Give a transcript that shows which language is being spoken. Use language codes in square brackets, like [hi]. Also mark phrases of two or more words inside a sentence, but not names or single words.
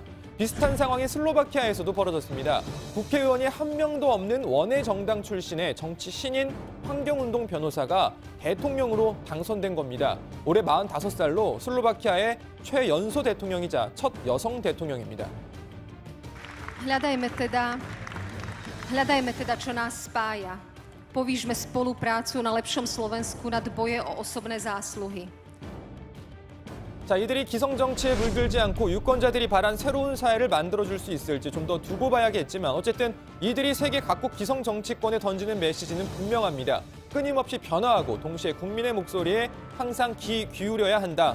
[ko] 비슷한 상황이 슬로바키아에서도 벌어졌습니다. 국회의원이 한 명도 없는 원외 정당 출신의 정치 신인 환경운동 변호사가 대통령으로 당선된 겁니다. 올해 45살로 슬로바키아의 최연소 대통령이자 첫 여성 대통령입니다. [sk] Hľadajme teda, čo nás spája. Povížme spoluprácu na lepšom Slovensku nad boje o osobné zásluhy. [ko] 자, 이들이 기성정치에 물들지 않고 유권자들이 바란 새로운 사회를 만들어줄 수 있을지 좀 더 두고 봐야겠지만 어쨌든 이들이 세계 각국 기성정치권에 던지는 메시지는 분명합니다. 끊임없이 변화하고 동시에 국민의 목소리에 항상 귀 기울여야 한다.